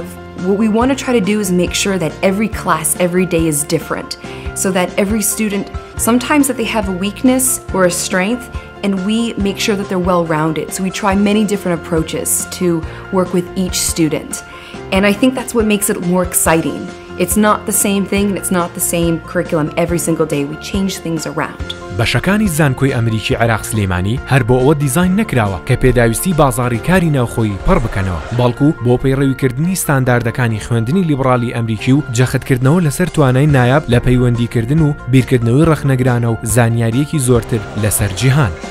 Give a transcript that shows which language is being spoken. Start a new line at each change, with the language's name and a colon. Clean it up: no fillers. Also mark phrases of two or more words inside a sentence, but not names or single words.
English: What we want to try to do is make sure that every class, every day is different, so that every student, sometimes that they have a weakness or a strength, and we make sure that they're well-rounded. So we try many different approaches to work with each student. And I think that's what makes it more exciting. It's not the same thing, and it's not the same curriculum every single day. We change things around.
Central Kurdish: بەشەکانی زانکۆی ئەمریکی عێراق سلێمانی هەر بۆ ئەوە دیزاین نەکراوە کە پێداویستی بازاڕی کاری ناوخۆیی پڕ بکەنەوە، بەڵکو بۆ پەیڕەویکردنی ستانداردەکانی خوێندنی لیبرالی ئەمریکی و جەختکردنەوە لەسەر توانای نایاب لە پەیوەندیکردن و بیرکردنەوەی ڕەخنەگرانە و زانیاریەکی زۆرتر لەسەر جیهان.